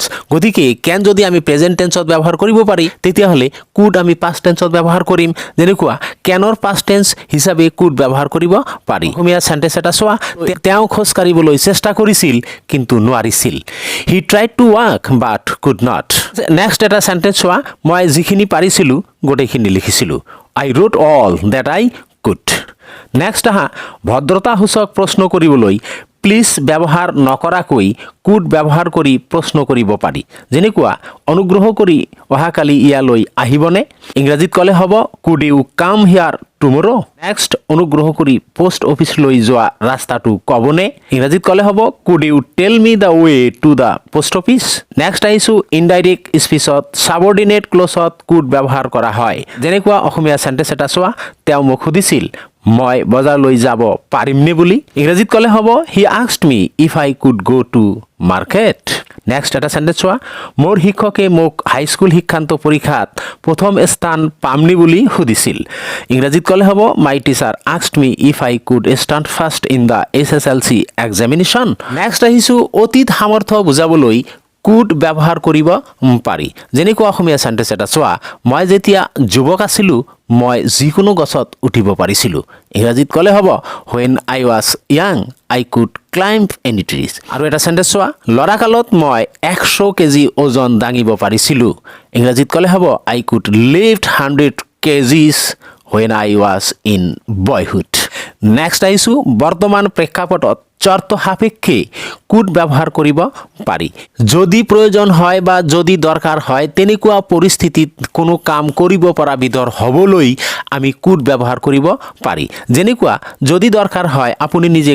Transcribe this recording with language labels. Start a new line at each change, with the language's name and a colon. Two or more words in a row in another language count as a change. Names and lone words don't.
Assamese: গতিকে কেন যদি আমি প্ৰেজেণ্ট টেন্সত ব্যৱহাৰ কৰিব পাৰি তেতিয়াহ'লে কুড আমি পাষ্ট টেন্সত ব্যৱহাৰ কৰিম। যেনেকুৱা কেনৰ পাষ্ট টেন্স হিচাপে কুড ব্যৱহাৰ কৰিব পাৰি। অসমীয়া চেণ্টেন্স এটা চোৱা। তেওঁ খোজ কাঢ়িবলৈ চেষ্টা কৰিছিল কিন্তু নোৱাৰিছিল।
English: he tried to walk but could not. নেক্সট এটা চেণ্টেন্স চোৱা।
Assamese: মই যিখিনি পাৰিছিলোঁ গোটেইখিনি লিখিছিলোঁ।
English: I wrote all that I could.
Assamese: নেক্সট আহা, ভদ্ৰতাসূচক প্ৰশ্ন কৰিবলৈ প্লিজ ব্যৱহাৰ নকৰাকৈ কুড ব্যৱহাৰ কৰি প্ৰশ্ন কৰিব পাৰি যেনেকুৱা অনুগ্ৰহ কৰি অহাকালি ইয়ালৈ আহিবনে ইংৰাজীত ক'লে হ'ব
English: could you come here tomorrow
Assamese: নেক্সট অনুগ্ৰহ কৰি পোষ্ট অফিচলৈ যোৱা ৰাস্তাটো ক'বনে ইংৰাজীত ক'লে হ'ব
English: could you tell me the way to the post office
Assamese: নেক্সট আহিছোঁ ইনডাইৰেক্ট স্পীচত সাবঅৰ্ডিনেট ক্লজত কুড ব্যৱহাৰ কৰা হয় যেনেকুৱা অসমীয়া চেণ্টেন্স এটা চোৱা তেওঁ মোক সুধিছিল মই বজাৰলৈ যাব পাৰিমনে বুলি ইংৰাজীত ক'লে হ'ব
English: he asked me if I could go to market
Assamese: নেক্সট এটা চেণ্টেন্স চোৱা মোৰ শিক্ষকে মোক হাইস্কুল শিক্ষান্ত পৰীক্ষাত প্ৰথম স্থান পামনি বুলি সুধিছিল ইংৰাজীত ক'লে হ'ব
English: my teacher asked me if I could stand first in the SSLC examination
Assamese: নেক্সট আহিছোঁ অতীত সামৰ্থ্য বুজাবলৈ কুড ব্যৱহাৰ কৰিব পাৰি যেনেকুৱা অসমীয়া চেণ্টেন্স এটা চোৱা মই যেতিয়া যুৱক আছিলোঁ মই যিকোনো গছত উঠিব পাৰিছিলোঁ ইংৰাজীত ক'লে হ'ব when
English: I was young I could climb any trees
Assamese: আৰু এটা চেণ্টেন্স চোৱা ল'ৰাকালত মই 100 কেজি ওজন দাঙিব পাৰিছিলোঁ ইংৰাজীত ক'লে হ'ব
English: I could lift 100 kgs when I was in boyhood
Assamese: নেক্সট আহিছোঁ বৰ্তমান প্ৰেক্ষাপটত চৰ্ত সাপেক্ষে কুড ব্যৱহাৰ কৰিব পাৰি যদি প্ৰয়োজন হয় বা যদি দৰকাৰ হয় তেনেকুৱা পৰিস্থিতিত কোনো কাম কৰিব পৰা বিধৰ হ'বলৈ আমি কুড ব্যৱহাৰ কৰিব পাৰি যেনেকুৱা যদি দৰকাৰ হয় আপুনি নিজে